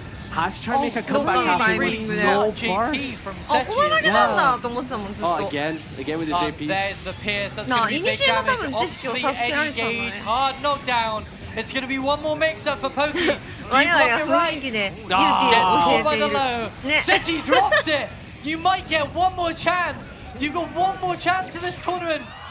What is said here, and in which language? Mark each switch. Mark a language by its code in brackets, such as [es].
[en] Has tried to make a comeback after with no burst. [ja] あ、コマ投げなんだと思ってたもん、ずっと。 [en] Again with the JPs. [ja] なあ、イニシエの多分知識を授けられてたのね。 [en] It's going to be one more mix-up for Pokey. [ja] 我々は雰囲気でギルティを教えている。ね。 [en] Sechi drops it. You might get one more chance. You've got one more chance in this tournament.